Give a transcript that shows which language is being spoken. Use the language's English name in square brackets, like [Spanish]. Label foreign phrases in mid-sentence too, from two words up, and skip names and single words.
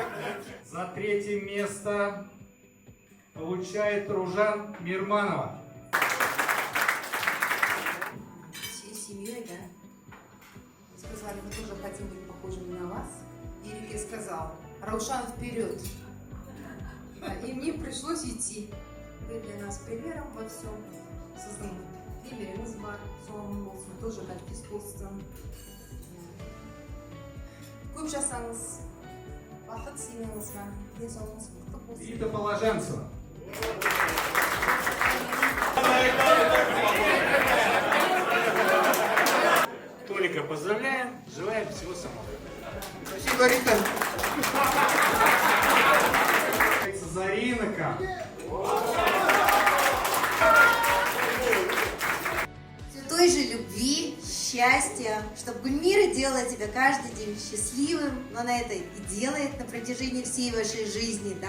[Russian] За третье место получает Ружан Мирманова. Всей семьей, да? Сказали, мы тоже хотим быть похожими на вас. И Илья сказал, Раушан вперед. И мне пришлось идти. Вы для нас примером во всем. [Kazakh] Сіздің примеріңіз бар, соның болсын, тоже кәлпес болсын. Көп жасаңыз, бақыт сыйлаңызға, денсаулығыңыз мықты болсын. [Russian] Рита Положенцева. Толика поздравляем, желаем всего самого. Спасибо, Рита. Заринака. Той же любви, счастья, чтобы Гульмира делала тебя каждый день счастливым, но она это и делает на протяжении всей вашей жизни, да.